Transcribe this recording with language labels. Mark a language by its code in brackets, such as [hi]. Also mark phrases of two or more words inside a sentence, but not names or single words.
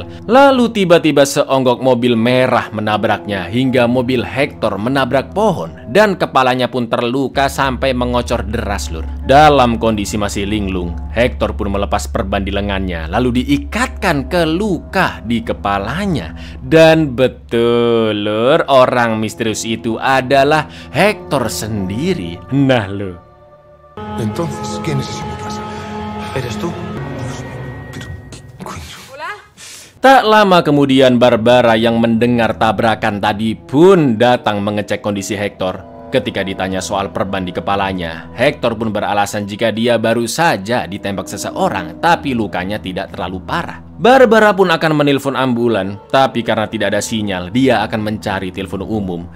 [id] Lalu tiba-tiba seonggok mobil merah menabraknya hingga mobil Hector menabrak pohon dan kepalanya pun terluka sampai mengocor deras, lur. Dalam kondisi masih linglung, Hector pun melepas perban di lengannya lalu diikatkan ke luka di kepalanya. Dan betul, lur, orang misterius itu adalah Hector sendiri. Nah, lo. [es] Entonces, ¿quién es ese en mi casa? ¿Eres tú? Pero, ¿qué coño? [id] Tak lama kemudian Barbara yang mendengar tabrakan tadi pun datang mengecek kondisi Hector. Ketika ditanya soal perban di kepalanya, Hector pun beralasan jika dia baru saja ditembak seseorang, tapi lukanya tidak terlalu parah. Barbara pun akan menelpon ambulan, tapi karena tidak ada sinyal, dia akan mencari telepon umum.